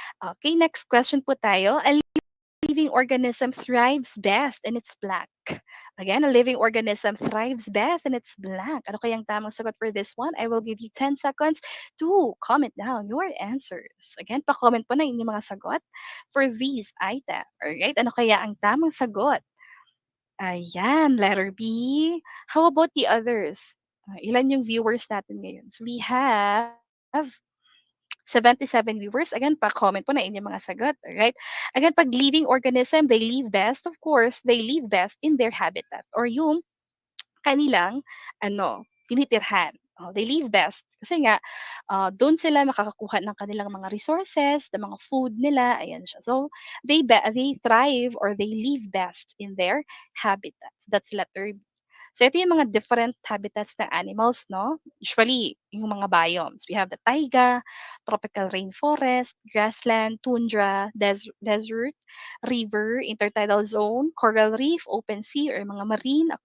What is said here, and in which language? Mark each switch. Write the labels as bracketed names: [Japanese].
[English] Okay, next question po tayo. A living organism thrives best in its blank. Again, a living organism thrives best in its blank. [Filipino] Ano kayang tamang sagot [English] for this one? I will give you 10 seconds to comment down your answers. [Filipino] Again, pa-comment po na inyong mga sagot for this item. Alright, ano kaya ang tamang sagot? [English] Ayan, letter B. How about the others? [Filipino] Ilan yung viewers natin ngayon? [English] So we have 77 viewers. [Filipino] Again, pa-comment po na inyong mga sagot. [English] Alright? Again, pag living organism, they live best, of course, they live best in their habitat or [Filipino] yung kanilang tinitirhan. Oh, [English] they live best [Filipino] kasi nga doon sila makakakuha ng kanilang mga resources, ng mga food nila, ayan siya. [English] So they thrive or they live best in their habitats. That's letter B. [Filipino] So ito yung mga different habitats ng animals, no? Usually, yung mga biomes. [English] We have the taiga, tropical rainforest, grassland, tundra, desert, river, intertidal zone, coral reef, open sea, or mga marine.